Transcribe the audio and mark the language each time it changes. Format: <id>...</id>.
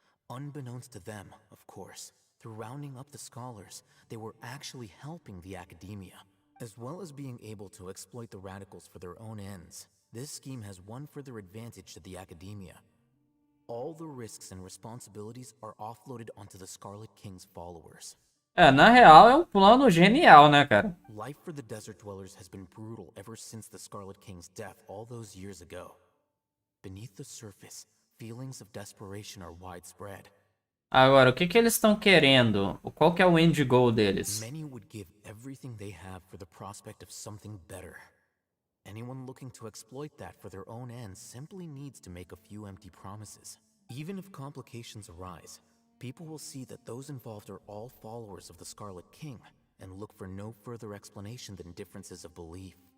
<en>Unbeknownst to them, of course, through rounding up the scholars, they were actually helping the academia. As well as being able to exploit the radicals for their own ends, this scheme has one further advantage to the academia. All the risks and responsibilities are offloaded onto the Scarlet King's followers.</en> <pt>Na real, é um plano genial, né, cara?</pt> <en>Life for the Desert Dwellers has been brutal ever since the Scarlet King's death all those years ago. Beneath the surface, feelings of desperation are widespread.</en> <pt>Agora, o que eles estão querendo? Qual que é o</pt> <en>end goal</en> <pt>deles?</pt> <en>Many would give everything they have for the prospect of something better. Anyone looking to exploit that for their own ends simply needs to make a few empty promises. Even if complications arise, people will see that those involved are all followers of the Scarlet King and look for no further explanation than differences of belief.</en>